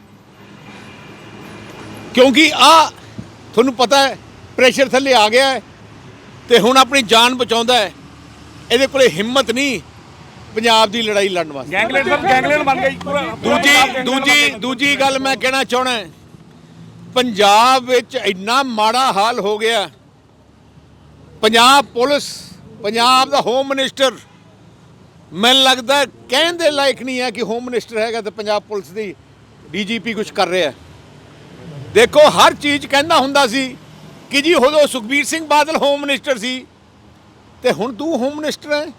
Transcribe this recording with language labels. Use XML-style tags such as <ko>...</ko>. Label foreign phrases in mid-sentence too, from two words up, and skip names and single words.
<pa>ਕਿਉਂਕਿ ਤੁਹਾਨੂੰ ਪਤਾ ਹੈ ਪ੍ਰੈਸ਼ਰ ਥੱਲੇ ਆ ਗਿਆ ਹੈ ਤੋ ਹੁਣ ਅਪਨੀ ਜਾਨ ਬਚਾਉਂਦਾ ਹੈ। ਇਹਦੇ ਕੋਲੇ ਹਿੰਮਤ ਨਹੀਂ ਪੰਜਾਬ ਕੀ ਲੜਾਈ ਲੜਨ ਵਾਸਤੇ। ਗੈਂਗਲੈਂਡ ਬਣ ਗਈ। ਦੂਜੀ ਗੱਲ ਮੈਂ ਕਹਿਣਾ ਚਾਹਣਾ ਹੈ, ਪੰਜਾਬ ਵਿੱਚ ਇੰਨਾ ਮਾੜਾ ਹਾਲ ਹੋ ਗਿਆ। ਪੰਜਾਬ ਪੁਲਿਸ, ਪੰਜਾਬ ਦਾ</pa> <en>home minister</en> <pa>ਮੈਨੂੰ ਲੱਗਦਾ ਕਹਿਣ ਦੇ ਲਾਇਕ ਨਹੀਂ ਹੈ ਕਿ</pa> <en>home minister</en> <pa>ਹੈਗਾ ਤੇ ਪੰਜਾਬ ਪੁਲਿਸ ਦੀ ਡੀਜੀਪੀ ਕੁਝ ਕਰ ਰਿਹਾ। ਦੇਖੋ ਹਰ ਚੀਜ਼ ਕਹਿੰਦਾ ਹੁੰਦਾ ਸੀ ਕਿ ਜੀ ਉਦੋਂ ਸੁਖਬੀਰ ਸਿੰਘ ਬਾਦਲ</pa> <en>home minister</en> <pa>ਸੀ ਤੇ ਹੁਣ ਤੂੰ</pa> <en>home minister</en> <pa>ਹੈ।</pa>